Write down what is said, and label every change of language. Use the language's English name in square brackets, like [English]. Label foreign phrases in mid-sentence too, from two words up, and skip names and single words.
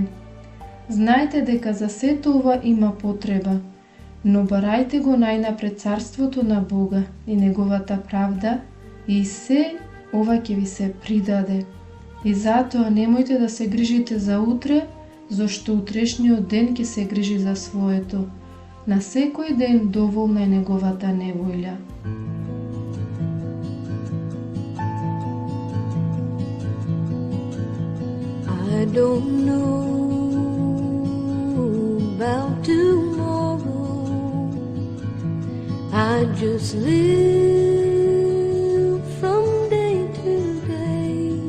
[Macedonian] Знаете дека за сето ова има потреба, но барајте го најнапред царството на Бога и неговата правда, и се ова ќе ви се придаде. И затоа немојте да се грижите за утре, зашто утрешниот ден ќе се грижи за своето. На секој ден доволна е неговата неволја. [English] I don't know about tomorrow. I just live from day to day.